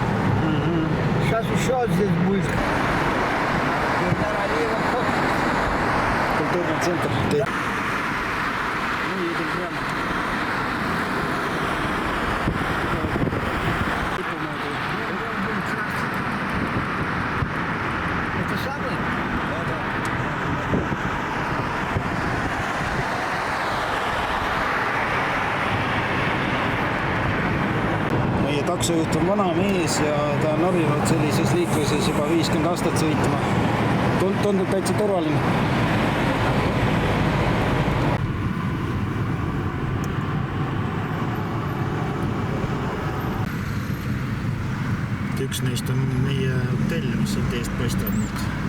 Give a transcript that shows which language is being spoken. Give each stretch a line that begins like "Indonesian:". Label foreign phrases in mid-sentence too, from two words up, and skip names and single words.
Russian: Сейчас еще здесь будет Гейдар Алиева Культурный центр. Ну, едем прямо. Это самое?
Estonian: Meie taksojuht on vana mees ja ta on harjunud sellises liikluses juba 50 aastat sõitma. Tundub täitsa turvaline. Üks neist on meie hotell, mis siit eest paistab nüüd.